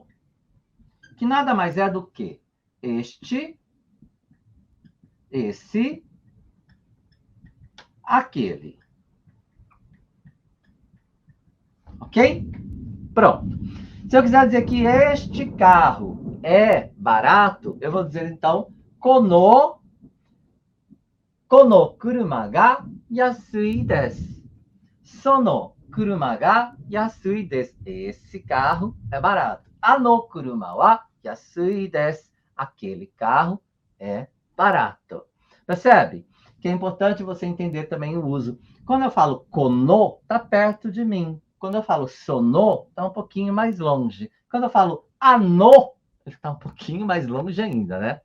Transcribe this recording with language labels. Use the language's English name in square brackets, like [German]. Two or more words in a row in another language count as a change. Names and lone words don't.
[Portuguese] Que nada mais é do que este, esse, aquele. Ok? Pronto. Se eu quiser dizer que este carro é barato, eu vou dizer então [Japanese] この車が安いです. その車が安いです. [Portuguese] Esse carro é barato. [Japanese] あの車は安いです. [Portuguese] Aquele carro é barato. Percebe? Que é importante você entender também o uso. Quando eu falo kono, está perto de mim. Quando eu falo sono, está um pouquinho mais longe. Quando eu falo ano, ele está um pouquinho mais longe ainda, né?